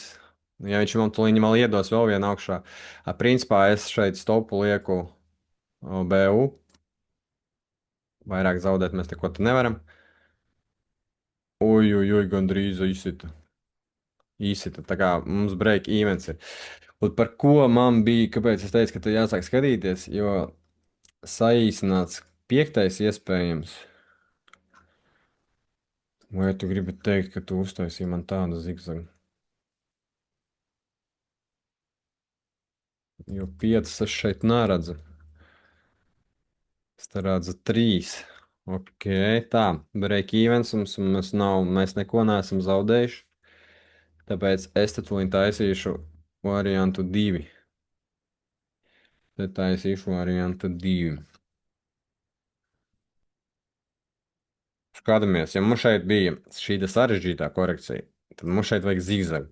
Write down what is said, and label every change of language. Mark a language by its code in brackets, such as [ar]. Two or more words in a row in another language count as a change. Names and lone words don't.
[lv] Ja viņš man tuliņi mal iedos vēl vienu augšā. Principā es šeit stopu lieku BU. Vairāk zaudēt mēs neko te nevaram. Oj, oj, oj, gandrīz izsita. Izsita, tā kā mums [en] break events [lv] ir. Un par ko man bija, kāpēc es teicu, ka te jāsāk skatīties, jo saīsināts piektais iespējams. Vai tu gribi teikt, ka tu uztaisīji man tādu zigzagu? Jo 5 es šeit neredzu. Es te redzu 3. Ok, tā. [en] Break events [lv] mums nav, mēs neko neesam zaudējuši. Tāpēc es te tūlīt taisīšu variantu 2. Te taisīšu variantu 2. Skatāmies, ja mums šeit bija šī sarežģītā korekcija, tad mums šeit vajag zigzagu.